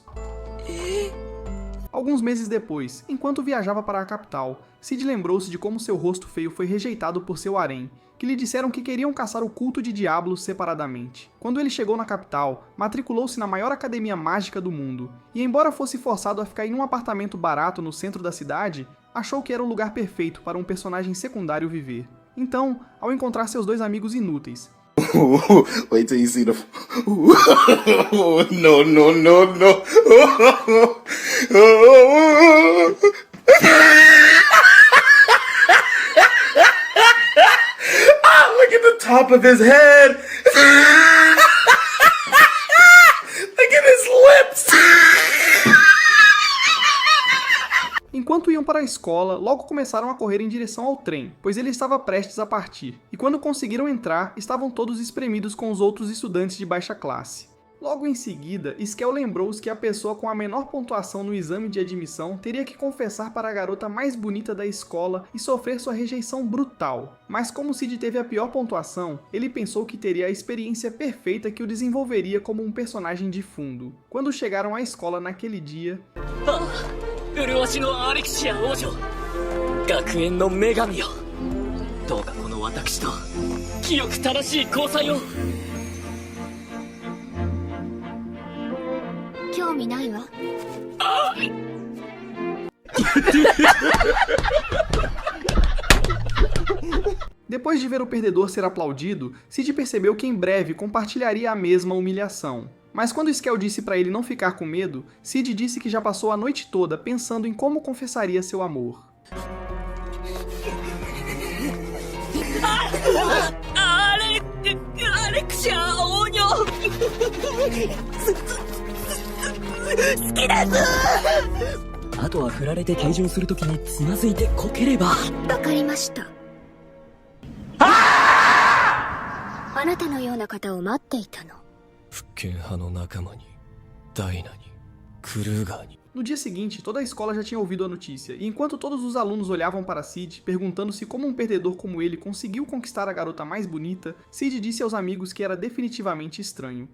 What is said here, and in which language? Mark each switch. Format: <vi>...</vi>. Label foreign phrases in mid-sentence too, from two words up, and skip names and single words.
<pt>Alguns meses depois, enquanto viajava para a capital, Cid lembrou-se de como seu rosto feio foi rejeitado por seu harém, que lhe disseram que queriam caçar o culto de Diablos separadamente. Quando ele chegou na capital, matriculou-se na maior academia mágica do mundo, e embora fosse forçado a ficar em um apartamento barato no centro da cidade, achou que era o lugar perfeito para um personagem secundário viver. Então, ao encontrar seus dois amigos inúteis,</pt> <en>Wait till you see the. No, no, no, no. Look at the top of his head. Look at his lips.</en> <pt>Enquanto iam para a escola, logo começaram a correr em direção ao trem, pois ele estava prestes a partir, e quando conseguiram entrar, estavam todos espremidos com os outros estudantes de baixa classe. Logo em seguida, Skell lembrou-se que a pessoa com a menor pontuação no exame de admissão teria que confessar para a garota mais bonita da escola e sofrer sua rejeição brutal. Mas como Cid teve a pior pontuação, ele pensou que teria a experiência perfeita que o desenvolveria como um personagem de fundo. Quando chegaram à escola naquele dia...</pt> <ja>麗しのアレクシア王女、学園の女神よ、どうかこの私と清く正しい交際を。興味ないわ。</ja> <pt>Depois de ver o perdedor ser aplaudido, Cid percebeu que em breve compartilharia a mesma humilhação. Mas quando Skell disse para ele não ficar com medo, Cid disse que já passou a noite toda pensando em como confessaria seu amor.</pt> <ja>アレクシア王女、好きです。あとは振られて退場するときにつまずいてこければ。わかりました。あなたのような方を待っていたの。</ja> <pt>No dia seguinte, toda a escola já tinha ouvido a notícia, e enquanto todos os alunos olhavam para Cid, perguntando-se como um perdedor como ele conseguiu conquistar a garota mais bonita, Cid disse aos amigos que era definitivamente estranho.</pt>